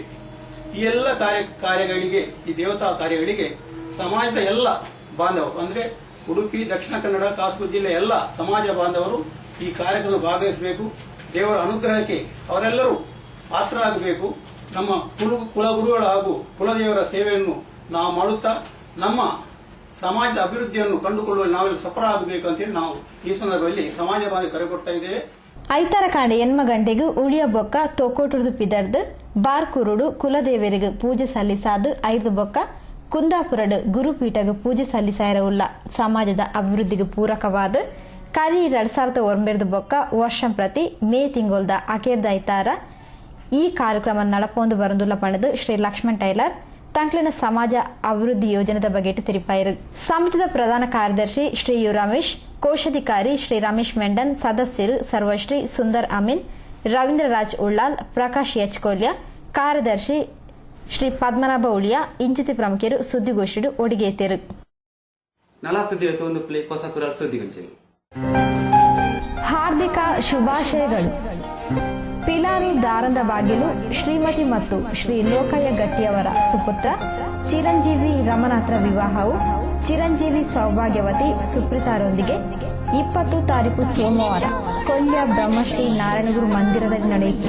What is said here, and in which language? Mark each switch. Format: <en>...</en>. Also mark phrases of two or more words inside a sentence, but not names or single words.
<kn>ಈ ಎಲ್ಲ ಕಾರ್ಯಗಳಿಗೆ ಈ ದೇವತಾ ಕಾರ್ಯಗಳಿಗೆ ಸಮಾಜದ ಎಲ್ಲ ಬಾಂಧವರು ಅಂದ್ರೆ ಉಡುಪಿ, ದಕ್ಷಿಣ ಕನ್ನಡ, ಕಾಸರಗೋಡು ಜಿಲ್ಲೆ ಎಲ್ಲ ಸಮಾಜ ಬಾಂಧವರು ಈ ಕಾರ್ಯಕ್ರಮ ಭಾಗವಹಿಸಬೇಕು. ದೇವರ ಅನುಗ್ರಹಕ್ಕೆ ಅವರೆಲ್ಲರೂ ಪಾತ್ರರಾಗಬೇಕು. ನಮ್ಮ ಕುಲಗುರುಗಳ ಹಾಗೂ ಕುಲದೇವರ ಸೇವೆಯನ್ನು ನಾವು ಮಾಡುತ್ತಾ ನಮ್ಮ ಸಮಾಜದ ಅಭಿವೃದ್ಧಿಯನ್ನು ಕಂಡುಕೊಳ್ಳುವಲ್ಲಿ ನಾವೆಲ್ಲ ಸಫಲ ಆಗಬೇಕು ಅಂತೇಳಿ ನಾವು ಈ ಸಂದರ್ಭದಲ್ಲಿ ಸಮಾಜ ಬಾಂಧವ ಕರೆ ಕೊಡ್ತಾ ಇದ್ದೇವೆ.</kn> <tcy>ಐತಾರ ಕಾಂಡೆ 8 ಗಂಟೆಗೆ ಉಳಿಯ ಬೊಕ್ಕ ತೊಕ್ಕೋಟುರ್ದು ಪಿದರ್ದು ಬಾರ್ಕೂರುಡು ಕುಲದೇವರಿಗೆ ಪೂಜೆ ಸಲ್ಲಿಸಾದು 5 ಬೊಕ್ಕ ಕುಂದಾಪುರಡು ಗುರುಪೀಠಗೆ ಪೂಜೆ ಸಲ್ಲಿಸಾಯಿರವುಲ್ಲ. ಸಮಾಜದ ಅಭಿವೃದ್ಧಿಗೆ ಪೂರಕವಾದ ಕಾರ್ಯ 2009 ಬೊಕ್ಕ ವರ್ಷಂ ಪ್ರತಿ ಮೇ ತಿಂಗೊಲ್ದ ಅಕೇರ್ದ ಐತಾರ ಈ ಕಾರ್ಯಕ್ರಮ ನಡಪೊಂದು ಬರಂದುಲ್ಲ ಪಣದು ಶ್ರೀ ಲಕ್ಷ್ಮಣ್ ಟೈಲರ್ ತಂಕ್ಲಿನ ಸಮಾಜ ಅಭಿವೃದ್ಧಿ ಯೋಜನೆದ ಬಗ್ಗೆ ತಿಳಿಪಾಯಿರು. ಸಮಿತಿಯ ಪ್ರಧಾನ ಕಾರ್ಯದರ್ಶಿ ಶ್ರೀ ಯು ರಮೇಶ್, ಕೋಶಾಧಿಕಾರಿ ಶ್ರೀ ರಮೇಶ್ ಮೆಂಡನ್, ಸದಸ್ಯರು ಸರ್ವಶ್ರೀ ಸುಂದರ್ ಅಮೀನ್, ರವೀಂದ್ರ ರಾಜ್ ಉಳ್ಳಾಲ್, ಪ್ರಕಾಶ್ ಎಚ್ ಕೊಲ್ಯ, ಕಾರ್ಯದರ್ಶಿ ಶ್ರೀ ಪದ್ಮನಾಭ ಉಳಿಯ ಇಂಚಿತಿ ಪ್ರಮುಖರು ಸುದ್ದಿಗೋಷ್ಠಿ ಒಡಿಗೆತ್ತೇರು.</tcy> <kn>ಹಾರ್ದಿಕ ಶುಭಾಶಯಗಳು. ಪಿಲಾರಿ ದಾರಂದ ಬಾಗಿಲು ಶ್ರೀಮತಿ ಮತ್ತು ಶ್ರೀ ಲೋಕಯ್ಯ ಗಟ್ಟಿಯವರ ಸುಪುತ್ರ ಚಿರಂಜೀವಿ ರಮನಾಥ್ರ ವಿವಾಹವು ಚಿರಂಜೀವಿ ಸೌಭಾಗ್ಯವತಿ ಸುಪ್ರೀತಾರೊಂದಿಗೆ 20 ತಾರೀಕು ಸೋಮವಾರ ಕೊಲ್ಯ ಬ್ರಹ್ಮಶ್ರೀ ನಾರಾಯಣಗುರು ಮಂದಿರದಲ್ಲಿ ನಡೆಯಿತು.</kn>